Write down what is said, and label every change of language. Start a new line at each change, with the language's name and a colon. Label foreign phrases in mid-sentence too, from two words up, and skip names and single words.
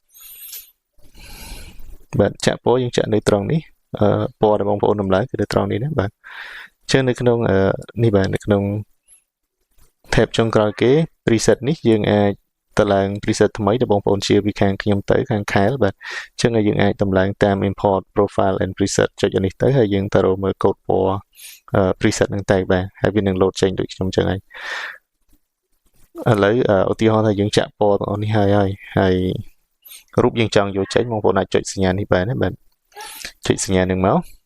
Khmer: បាទចាក់ពណ៌យើងចាក់នៅត្រង់នេះពណ៌ដែលបងប្អូនតម្លើងគឺនៅត្រង់នេះណាបាទអញ្ចឹងនៅក្នុងនេះបាទនៅក្នុង tab ចុង ក្រោយគេ preset នេះយើងអាចតម្លើង preset ថ្មីដែលបងប្អូនជាពីខាងខ្ញុំទៅខាង Kyle បាទអញ្ចឹងយើងអាចតម្លើងតាម
English: import profile and preset
Khmer: ចុចអានេះទៅហើយយើងទៅរកមើលកូដពណ៌preset ហ្នឹងតែបាទហើយវានឹង load ចេញដូចខ្ញុំអញ្ចឹងហើយឥឡូវឧទាហរណ៍ថាយើងចាក់ពណ៌ទាំងអស់នេះហើយរូបយើងចង់យកចេញបងប្អូនអាចចុចសញ្ញានេះបានណាបាទចុចសញ្ញានឹងមក